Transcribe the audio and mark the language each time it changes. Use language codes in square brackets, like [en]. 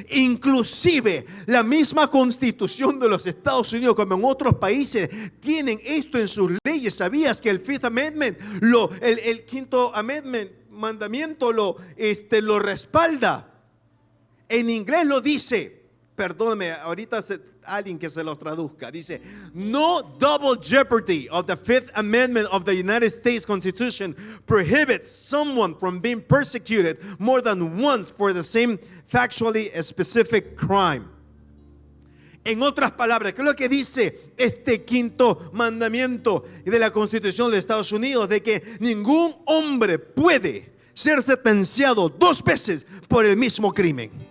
[es] Inclusive la misma Constitución de los Estados Unidos, como en otros países, tienen esto en sus leyes. ¿Sabías que el Fifth Amendment, el quinto mandamiento lo respalda? En inglés lo dice, perdóname, ahorita alguien que se lo traduzca. [en] Dice: no double jeopardy of the Fifth Amendment of the United States Constitution prohibits someone from being persecuted more than once for the same factually specific crime. [es] En otras palabras, ¿qué es lo que dice este quinto mandamiento de la Constitución de Estados Unidos? De que ningún hombre puede ser sentenciado dos veces por el mismo crimen.